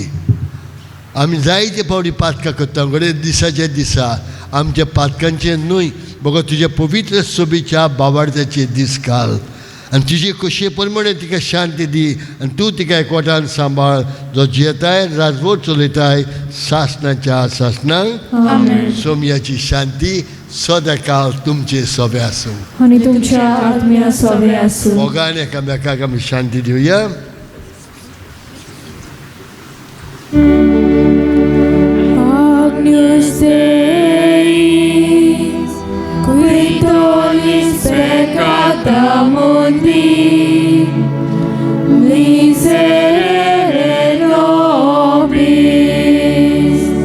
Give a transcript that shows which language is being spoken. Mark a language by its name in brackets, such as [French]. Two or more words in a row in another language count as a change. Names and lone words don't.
[Konkani] आमी जायते फावटी पातकां करता घडये दिसाचे दिसा आमच्या पातकांचे न्हय बगो तुज्या पवित्र सोबीच्या बावार्थ्याचे दीस घाल आनी तुजे खोशये प्रमाणे तिका शांती दी आनी तूं तिका एकवटान सांबाळ जो जियेताय राजवट चलयताय सासणाच्या सासणांक. सोम्याची शांती सदां काळ तुमचे सोबे आसूं आनी तुमच्या आत्म्या सोबे आसूं. मोगान एकामेकाक आमी शांती दिवया. [Latin] Agnus Deis, qui tollis peccata mundi, miserere nobis.